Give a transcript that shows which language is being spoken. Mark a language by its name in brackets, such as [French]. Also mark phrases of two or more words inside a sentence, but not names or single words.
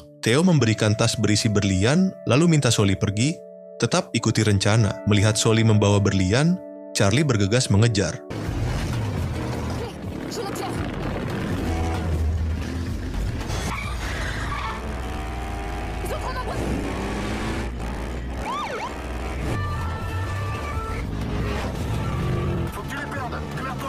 [Indonesian] Theo memberikan tas berisi berlian, lalu minta Soli pergi, tetap ikuti rencana. Melihat Soli membawa berlian, Charlie bergegas mengejar. [French] J'ai les pierres. Ils ont trop nombreux. Faut que tu les perdes. Démerde-toi.